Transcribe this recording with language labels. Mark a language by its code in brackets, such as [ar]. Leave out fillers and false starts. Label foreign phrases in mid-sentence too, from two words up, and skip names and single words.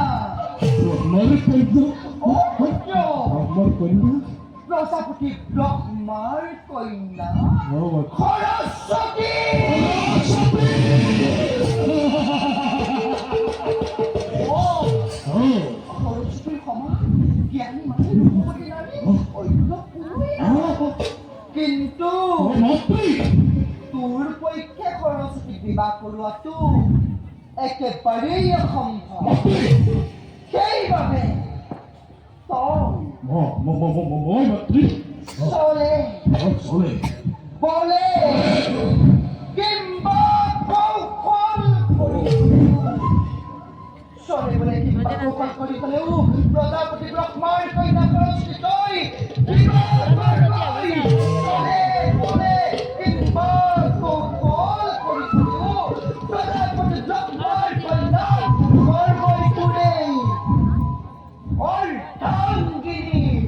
[as] প্ৰজাপতি ব্ৰহ্মাৰ কন্যা সৰস্বতী সৰস্বতীৰ সমান জ্ঞানী মানুহ ৰূপৱতী নাৰী অন্য কোনোৱেই নাই। কিন্তু তোৰ পক্ষে সৰস্বতীক বিবাহ কৰোৱাটো একেবাৰেই অসম্ভৱ সেইবাবে চলে বলে কিম্বা কৌশল চলে বলে কিম্বা কৌশল কৰি পেলেও প্ৰজাপতি ব্ৰহ্মাৰ কন্যা সৰস্বতীকৈ বিবাহ কৰিবলৈ চলে বলে কিম্বা কৌশল কৰি পেলেও প্ৰজাপতি ব্ৰহ্মাৰ কন্যা গৰ্ভই তোৰেই অৰ্ধাংগিনী